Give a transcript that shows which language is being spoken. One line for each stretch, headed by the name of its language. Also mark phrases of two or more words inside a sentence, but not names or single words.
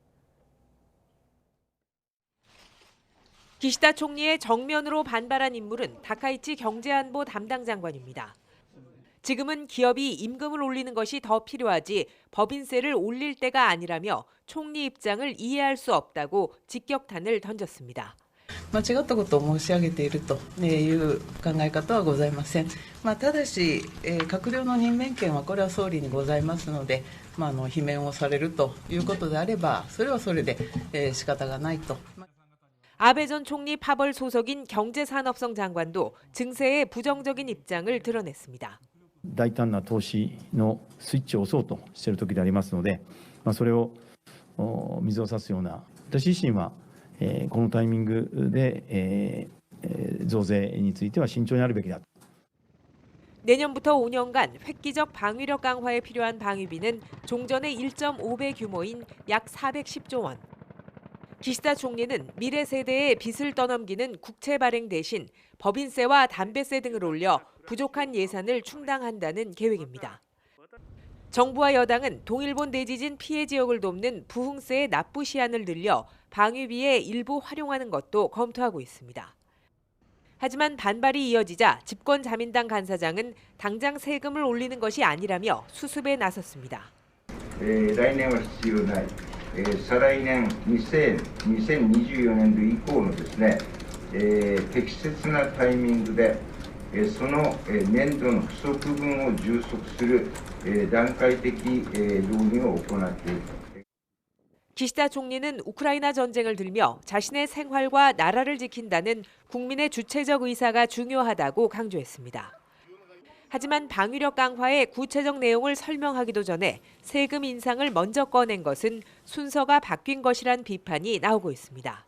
Korean: 기시다 총리의 정면으로 반발한 인물은 다카이치 경제안보 담당 장관입니다. 지금은 기업이 임금을 올리는 것이 더 필요하지 법인세를 올릴 때가 아니라며 총리 입장을 이해할 수 없다고 직격탄을 던졌습니다.
Japanese: 間違ったことを申し上げているという考え方はございません。ただし、閣僚の任命権はこれは総理にございますので、罷免をされるということであれば、それはそれで仕方がないと。
Korean: 아베 전 총리 파벌 소속인 경제산업성 장관도 증세에 부정적인 입장을 드러냈습니다.
Japanese: 大胆な投資のスイッチを押そうとしている時でありますので、それを水を差すような、私自身はこのタイミングで増税については慎重にあるべきだ。
Korean: 내년부터 5년간 획기적 방위력 강화에 필요한 방위비는 종전의 1.5배 규모인 약 410조 원. 기시다 총리는 미래 세대에 빚을 떠넘기는 국채 발행 대신 법인세와 담배세 등을 올려 부족한 예산을 충당한다는 계획입니다. 정부와 여당은 동일본 대지진 피해 지역을 돕는 부흥세의 납부 시한을 늘려 방위비에 일부 활용하는 것도 검토하고 있습니다. 하지만 반발이 이어지자 집권자민당 간사장은 당장 세금을 올리는 것이 아니라며 수습에 나섰습니다.
Japanese: 来年は必要ない。再来年2024年度以降のですね、適切なタイミングでその年度の不足分を充足する段階的導入を行っている。
Korean: 기시다 총리는 우크라이나 전쟁을 들며 자신의 생활과 나라를 지킨다는 국민의 주체적 의사가 중요하다고 강조했습니다. 하지만 방위력 강화의 구체적 내용을 설명하기도 전에 세금 인상을 먼저 꺼낸 것은 순서가 바뀐 것이란 비판이 나오고 있습니다.